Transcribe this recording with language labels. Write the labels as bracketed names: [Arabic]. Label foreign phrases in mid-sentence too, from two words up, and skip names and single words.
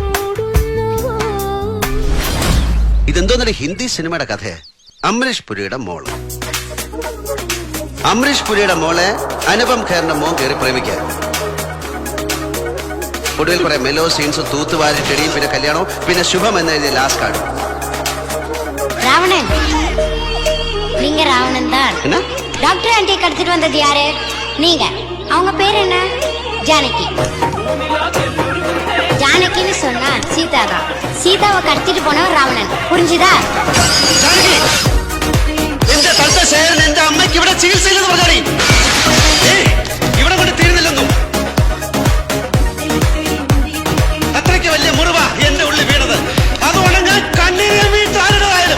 [Malayalam] ഇതെന്തോന്നൊരു ഹിന്ദി സിനിമയുടെ കഥ. അമരീഷ് പുരിയുടെ മോള്, അമരീഷ് പുരിയുടെ മോളെ അനുപം ഖേറിന്റെ മോൻ കയറി പ്രേമിക്കാൻ. ഒടുവിൽ കുറെ [English] melo scenes [Malayalam] തൂത്തുവാരിട്ടടിയും പിന്നെ കല്യാണവും പിന്നെ ശുഭം എന്നെഴുതിയ [English] last card. [Tamil] ராவணன், நீங்க ராவணன் தான். [English] doctor aunty [Tamil] கடத்திட்டு வந்தது யாரு? நீங்க. அவங்க பேர் என்ன? ஜானகி. ஜானகின்னு சொன்னா சீதா தான். சீதாவை கடத்திட்டு போனவர் ராவணன். புரிஞ்சுதா? [Malayalam] എന്റെ അമ്മയ്ക്ക് ഇവിടെ ചികിത്സയില്ലെന്ന് പറഞ്ഞാടി. ഇവിടെ കൊണ്ട് തീരുന്നില്ലെന്നും അത്രയ്ക്ക് വലിയ മുറിവ എന്റെ ഉള്ളിൽ വീണത്. അതുകൊണ്ട് ഞാൻ കണ്ണീരിൽ വീട്ടാരുടേതായാലും